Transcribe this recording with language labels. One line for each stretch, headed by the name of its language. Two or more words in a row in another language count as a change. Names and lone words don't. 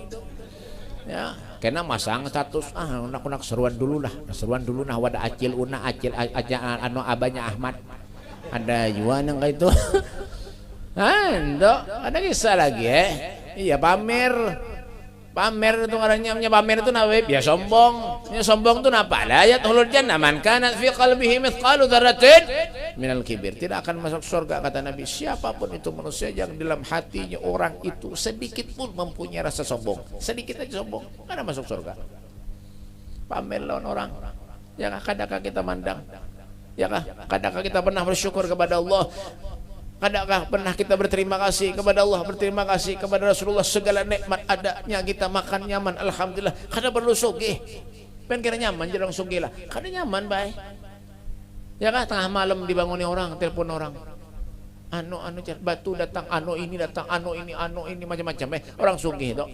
Banjar: Ya, kena masang status nak seruan dulu nah wada acil aja abanya Ahmad ada juga yang kayak itu ada kisah lagi iya pamer itu ngarannya pamer itu nawe ya sombong tuh napa
Arabic: لا يدخل الجنة من كان في قلبه مثقال ذرة من الكبر,
Banjar: tidak akan masuk surga kata Nabi siapapun itu manusia yang dalam hatinya orang itu sedikit pun mempunyai rasa sombong, sedikit aja sombong, kada masuk surga. Pamer lawan orang ya kadangkah kita mandang ya kadangkah kita pernah bersyukur kepada Allah, kadangkah pernah kita berterima kasih kepada Allah, berterima kasih kepada Rasulullah, segala nikmat adanya kita makan nyaman alhamdulillah, kada perlu sugih pen kira nyaman jarang sugih lah, kada nyaman bae ya kan, tengah malam dibanguni orang, telepon orang batu datang, ini datang, ini macam-macam orang sugih itu.